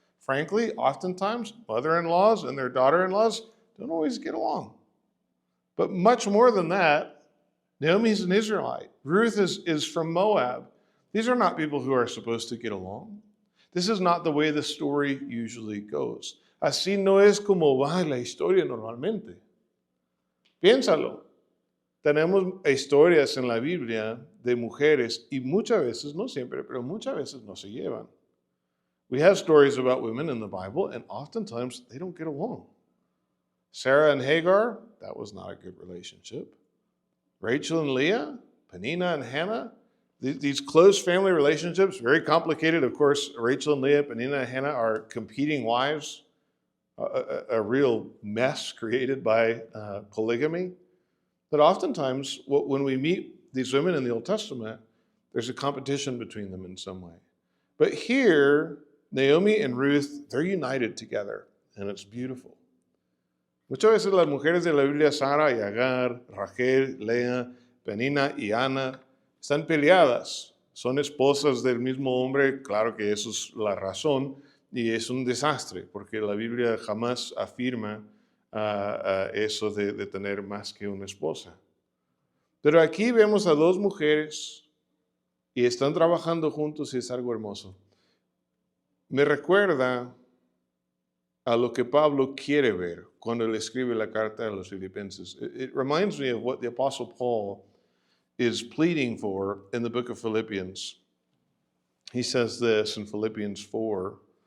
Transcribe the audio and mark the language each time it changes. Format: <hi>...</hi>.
<en>Frankly, oftentimes, mother-in-laws and their daughter-in-laws don't always get along. But much more than that, Naomi's an Israelite. Ruth is from Moab. These are not people who are supposed to get along. This is not the way the story usually goes.</en> <es>Así no es como va la historia normalmente. Piénsalo. Tenemos historias en la Biblia de mujeres y muchas veces, no siempre, pero muchas veces no se llevan.</es> <en>We have stories about women in the Bible and oftentimes they don't get along. Sarah and Hagar, that was not a good relationship. Rachel and Leah, Peninnah and Hannah, these close family relationships, very complicated. Of course, Rachel and Leah, Peninnah and Hannah are competing wives, a real mess created by polygamy. But oftentimes, when we meet these women in the Old Testament, there's a competition between them in some way. But here, Naomi and Ruth, they're united together, and it's beautiful.</en> <es>Muchas veces las mujeres de la Biblia, Sara y Agar, Rachel, Lea, Peninnah y Ana, están peleadas. Son esposas del mismo hombre, claro que eso es la razón, y es un desastre, porque la Biblia jamás afirma eso de tener más que una esposa. Pero aquí vemos a dos mujeres y están trabajando juntos y es algo hermoso. Me recuerda a lo que Pablo quiere ver cuando le escribe la carta a los Filipenses.</es> <en>It reminds me of what the Apostle Paul is pleading for in the book of Philippians. He says this in Philippians 4.</en>